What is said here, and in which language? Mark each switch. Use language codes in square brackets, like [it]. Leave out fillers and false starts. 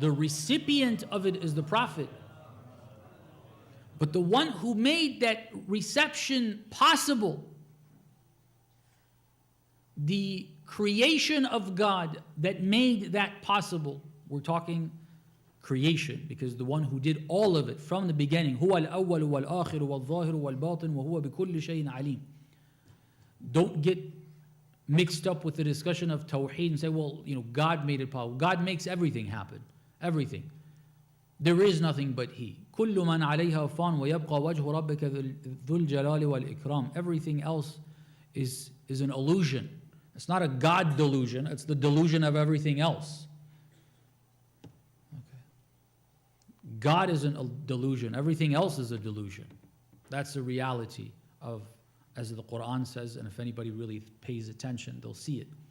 [en] The recipient of it is the Prophet. But the one who made that reception possible, the creation of God that made that possible, we're talking creation, because the one who did all of it from the beginning, [ar] هو الأول والآخر والظاهر والباطن وهو بكل شيء عليم. [en] Don't get mixed up with the discussion of Tawheed and say, well, God made it possible. God makes everything happen. Everything. There is nothing but He. [ar] كل من عليها فان ويبقى وجه ربك ذو الجلال والإكرام. [en] Everything else is an illusion. It's not a God delusion. It's the delusion of everything else. Okay. God isn't a delusion. Everything else is a delusion. That's the reality of, as the Quran says, and if anybody really pays attention, they'll see it.